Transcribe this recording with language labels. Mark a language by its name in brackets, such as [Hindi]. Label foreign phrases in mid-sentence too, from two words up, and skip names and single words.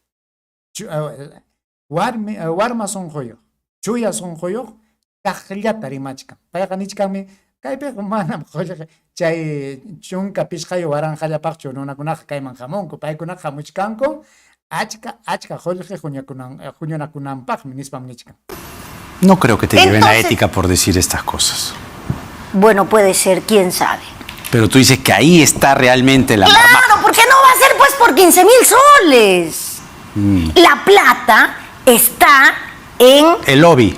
[Quechua] Warma sunquyuq, chuya sunquyuq, kaqllata rimachkan. Payqa nichkanmi kaypi manam chay chunka pishqayo waranqallapaqchu runakunaqa kayman hamunku, paykunaqa hamuchkanku achka qullqi huñunakunanpaqmi nispam nichkan. [Spanish] No creo que te lleven la ética por decir estas cosas. Bueno, puede ser, quién sabe. Pero tú dices que ahí está realmente la... Claro, ¿por qué no va a ser pues por 15,000 soles? La plata está en el lobby.